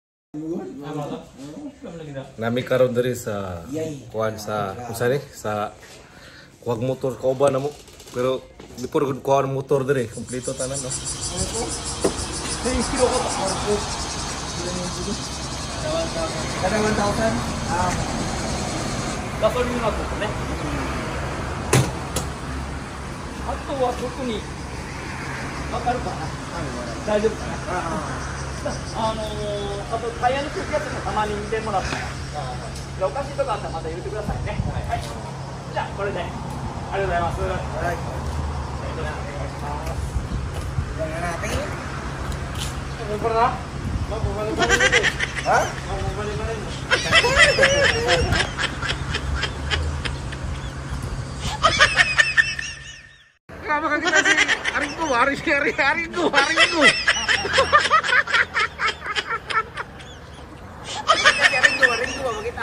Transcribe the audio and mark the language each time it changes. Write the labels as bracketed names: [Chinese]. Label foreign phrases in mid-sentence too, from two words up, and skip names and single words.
[Cebuano] Nami karon diri sa kuan sa usa ni sa kuwag motor kauban namo pero before gud kuan motor diri kompleto tanan no. Kada 1,000? [Japanese] gasoline はここね。あとは特にわかるかな。大丈夫かな。あとタイヤの空気圧もたまに見てもらったら、おかしいとこあったらまた言ってくださいね。はい。じゃあこれでありがとうございます。はい。お願いします。これな。Hah? [Indonesian] Kenapa kan kita sih hariku hariku Rindu kita.